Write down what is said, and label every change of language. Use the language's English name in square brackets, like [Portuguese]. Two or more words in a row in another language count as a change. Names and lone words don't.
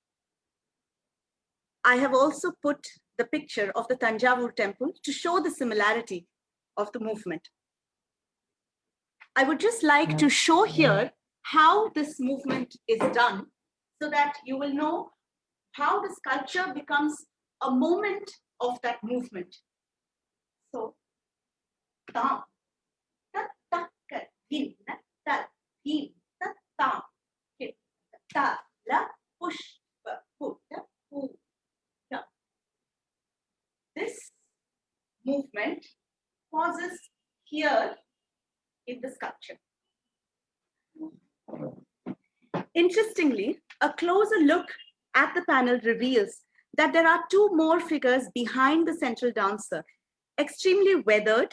[English] I have also put the picture of the Tanjavur temple to show the similarity of the movement. I would just like to show here how this movement is done so that you will know how the sculpture becomes a moment of that movement. So, tam, ta, ta, ka, hin, na, ta, hin, ta, tam, hit, ta, la, push, put, pu, ta. This movement pauses here in the sculpture. Interestingly, a closer look at the panel reveals that there are two more figures behind the central dancer, extremely weathered.